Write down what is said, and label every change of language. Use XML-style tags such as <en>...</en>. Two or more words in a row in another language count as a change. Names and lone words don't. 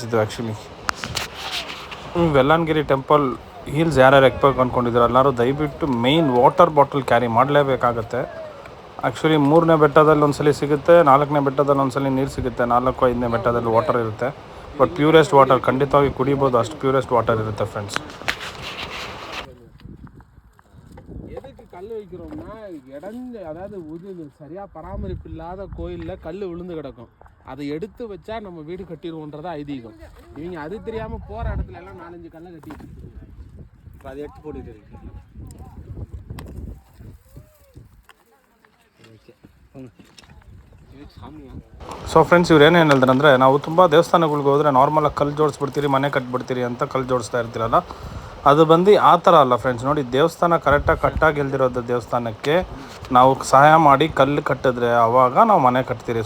<kn>ಇದು ಆ್ಯಕ್ಚುಲಿ ವೆಲ್ಲನ್ಗಿರಿ</kn> <en>temple hills</en> <kn>ಯಾರ್ಯಾರು ಎಕ್ಬೇಕು ಅಂದ್ಕೊಂಡಿದ್ರು ಎಲ್ಲರೂ ದಯವಿಟ್ಟು</kn> <en>main water bottle carry</en> <kn>ಮಾಡಲೇಬೇಕಾಗತ್ತೆ. ಆ್ಯಕ್ಚುಲಿ 3ನೇ ಬೆಟ್ಟದಲ್ಲಿ ಒಂದ್ಸಲಿ ಸಿಗುತ್ತೆ, 4ನೇ ಬೆಟ್ಟದಲ್ಲಿ ಒಂದ್ಸಲಿ ನೀರು ಸಿಗುತ್ತೆ, 4, 5ನೇ ಬೆಟ್ಟದಲ್ಲಿ ವಾಟರ್ ಇರುತ್ತೆ.</kn> <en>but purest water</en> <kn>ಖಂಡಿತವಾಗಿ ಕುಡಿಬೋದು, ಅಷ್ಟು</kn> <en>purest water</en> <kn>ಇರುತ್ತೆ ಫ್ರೆಂಡ್ಸ್.</kn> <ta>கல் வைக்கிறோம்னா அதாவது சரியாக பராமரிப்பு இல்லாத கோயிலில் கல் விழுந்து கிடக்கும். அதை எடுத்து வச்சா நம்ம வீடு கட்டிடுவோன்றதா ஐதீகம். இவங்க அது தெரியாமல் போகிற இடத்துல எல்லாம் 4-5 கல்லை கட்டி இப்போ அதை எடுத்து போட்டுட்டு இருக்கு.</ta> <en>so friends,</en> <kn>ಇವ್ರು ಏನೇನು ಹೇಳಿದ್ರು ಅಂದರೆ, ನಾವು ತುಂಬ ದೇವಸ್ಥಾನಗಳಿಗೆ ಹೋದರೆ ನಾರ್ಮಲಾಗಿ ಕಲ್ಲು ಜೋಡಿಸ್ಬಿಡ್ತೀರಿ, ಮನೆ ಕಟ್ಬಿಡ್ತೀರಿ ಅಂತ ಕಲ್ಲು ಜೋಡಿಸ್ತಾ ಇರ್ತೀರಲ್ಲ, ಅದು ಬಂದು ಆ ಥರ ಅಲ್ಲ ಫ್ರೆಂಡ್ಸ್. ನೋಡಿ, ದೇವಸ್ಥಾನ ಕರೆಕ್ಟಾಗಿ ಕಟ್ಟಾಗಿ ಇಲ್ದಿರೋದು ದೇವಸ್ಥಾನಕ್ಕೆ ನಾವು ಸಹಾಯ ಮಾಡಿ ಕಲ್ಲು ಕಟ್ಟಿದ್ರೆ ಆವಾಗ ನಾವು ಮನೆ ಕಟ್ತೀರಿ.</kn>